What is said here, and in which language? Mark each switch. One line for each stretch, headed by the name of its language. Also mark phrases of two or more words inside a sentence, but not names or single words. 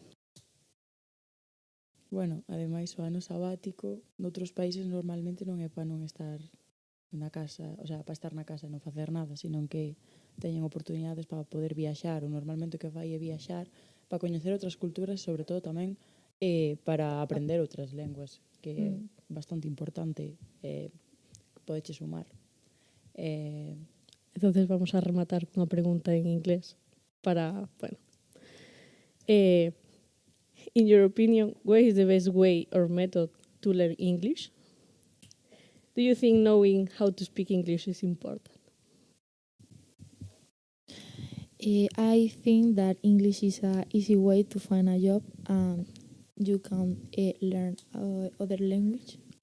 Galician: Bueno, ademais o ano sabático noutros países normalmente non é para non estar na casa, o sea, para estar na casa e non facer nada, senón que teñen oportunidades para poder viaxar, ou normalmente o que fai é viaxar para coñecer outras culturas, sobre todo tamén para aprender outras lenguas, que é bastante importante, podeche sumar. Entonces vamos a rematar cunha pregunta en inglés para, bueno.
English: In your opinion, what is the best way or method to learn English? Do you think knowing how to speak English is important? I think that English is an easy way to find a job, and you can learn other language.